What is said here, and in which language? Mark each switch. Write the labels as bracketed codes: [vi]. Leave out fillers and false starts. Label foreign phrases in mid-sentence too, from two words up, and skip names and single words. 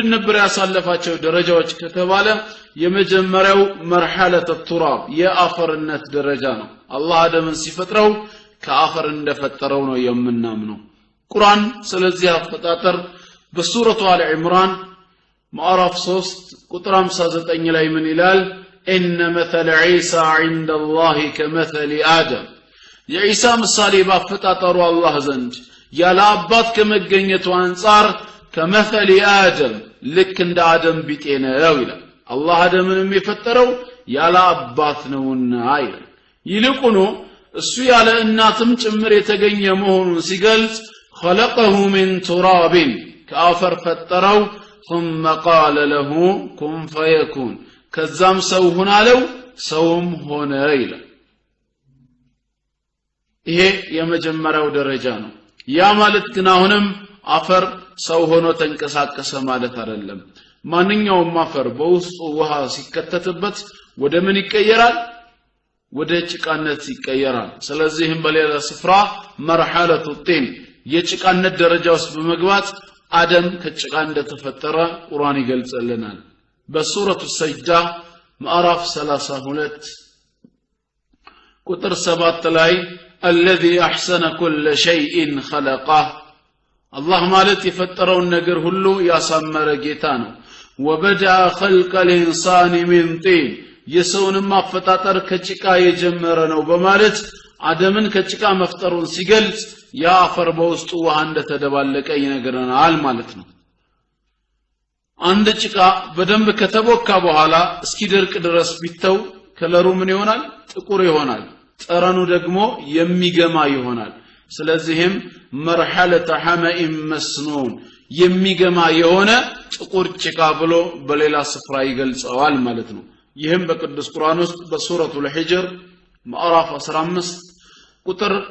[am] ነበር ያሳለፋቸው ደረጃዎች ከተባለ የመጀመሪያው [ar] مرحلة التراب [am] የአፈርነት ደረጃ ነው አላህ አደምን ሲፈጥረው ከአፈር እንደፈጠረው ነው የምናምነው ቁርአን ስለዚህ አፈጣጠር በሱረቱ አለ ኢምራን ምዕራፍ 3 ቁጥር 59 ላይ ምን ይላል [ar] ان مثل عيسى عند الله كمثل ادم [am] የኢሳ ምሳሌ ባፈጣጠሩ አላህ ዘንድ ያለ አባት ከመገኘቱ አንፃር [ar] كمثل ادم [am] ልክ እንደ አደም ቢጤ ነው ይላል አላህ አደምን የሚፈጠረው ያለ አባት ነውና ይላል ይልቁኑ እሱ ያለ እናትም ጭምር የተገኘ መሆኑን ሲገልጽ [ar] خلقه من تراب [am] ከአፈር ፈጠረው [ar] ثم قال له كن فيكون [am] ከዛም ሰው ሆነ አለው ሰውም ሆነ ይላል ይሄ የመጀመሪያው ደረጃ ነው ያ ማለት ግን አሁንም አፈር ሰው ሆኖ ተንቀሳቀሰ ማለት አይደለም ማንኛውም አፈር በውስጡ ውሃ ሲከተትበት ወደ ምን ይቀየራል ወደ ጭቃነት ይቀየራል ስለዚህም በሌላ ስፍራ [ar] مرحلة الطين [am] የጭቃነት ደረጃ ውስጥ በመግባት አደም ከጭቃ እንደተፈጠረ ቁርአን ይገልጽልናል በሱረቱ ሰጅዳ ምዕራፍ 32 ቁጥር 7 ላይ [ar] الذي احسن كل شيء خلقه [am] አላህ ማለት የፈጠረውን ነገር ሁሉ ያሳመረ ጌታ ነው [ar] وبدأ خلق الانسان من طين [am] የሰውንም አፈጣጠር ከጭቃ የጀመረ ነው በማለት አደምን ከጭቃ መፍጠሩን ሲገልጽ ያ አፈር በውስጡ ውሃ እንደተደባለቀ ይነግረናል ማለት ነው አንድ ጭቃ በደንብ ከተቦካ በኋላ እስኪደርቅ ድረስ ቢተው ከለሩ ምን ይሆናል ጥቁር ይሆናል ጠረኑ ደግሞ የሚገማ ይሆናል ስለዚህም [ar] مرحلة حمإ مسنون [am] የሚገማ የሆነ ጥቁር ጭቃ ብሎ በሌላ ስፍራ ይገልጸዋል ማለት ነው ይህም በቅዱስ ቁርአን ውስጥ በሱረቱል ሂጅር ምዕራፍ 15 ቁጥር